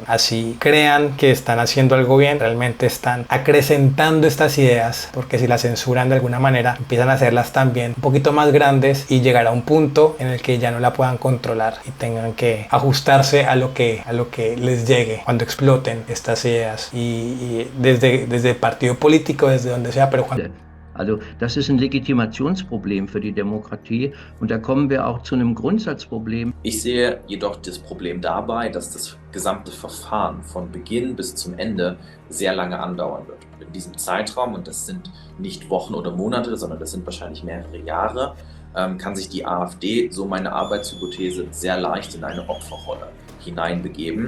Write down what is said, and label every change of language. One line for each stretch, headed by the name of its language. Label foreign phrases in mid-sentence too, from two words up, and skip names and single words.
Spanish: Así crean que están haciendo algo bien, realmente están acrecentando estas ideas, porque si las censuran de alguna manera empiezan a hacerlas también un poquito más grandes y llegar a un punto en el que ya no la puedan controlar y tengan que ajustarse a lo que les llegue cuando exploten estas ideas, y desde el partido político, desde donde sea, pero cuando...
German: Also das ist ein Legitimationsproblem für die Demokratie, und da kommen wir auch zu einem Grundsatzproblem. Ich sehe jedoch das Problem dabei, dass das gesamte Verfahren von Beginn bis zum Ende sehr lange andauern wird. In diesem Zeitraum, und das sind nicht Wochen oder Monate, sondern das sind wahrscheinlich mehrere Jahre, kann sich die AfD, so meine Arbeitshypothese, sehr leicht in eine Opferrolle hineinbegeben.